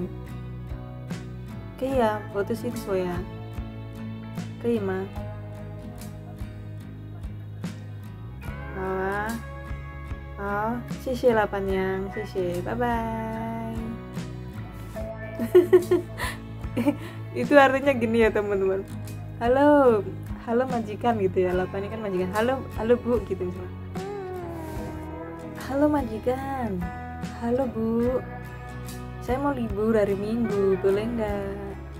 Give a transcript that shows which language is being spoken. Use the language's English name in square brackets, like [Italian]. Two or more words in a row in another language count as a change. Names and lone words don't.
[Chinese] 可以啊，我的薪水啊，可以吗？好啊，好，谢谢老板娘，谢谢，拜拜。 [Indonesian] Itu artinya gini ya teman-teman. Halo, halo majikan gitu ya, lapan ini kan majikan. Halo bu gitu misalnya. Halo majikan, halo bu, saya mau libur hari Minggu, boleh nggak?